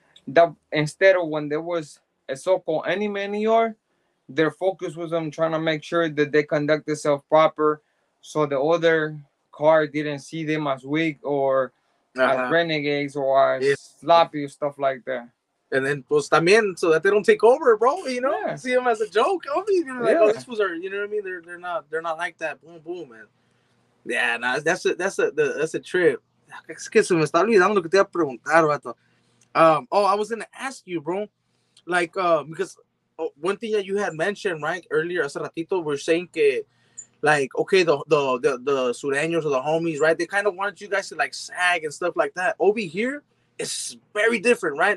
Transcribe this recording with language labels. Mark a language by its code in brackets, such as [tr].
[en] That instead of when there was a so-called enemy in the yard, their focus was on trying to make sure that they conduct themselves proper, so the other car didn't see them as weak or as uh-huh. renegades or Yeah. as sloppy or stuff like that. And then [es] pues también [en] so that they don't take over, bro. Yeah, See them as a joke. Obviously, like, oh, yeah. these fools are, you know what I mean? They're not like that. Boom, boom, man. Yeah, nah, that's a trip. [es] Es que se me está olvidando lo que te iba a preguntar, vato. [en] Oh, I was gonna ask you, bro. Like, because one thing that you had mentioned right earlier, [es] hace ratito, [en] we're saying que like, okay, the sureños or the homies, right? They kind of wanted you guys to like sag and stuff like that. Over here, it's very different, right?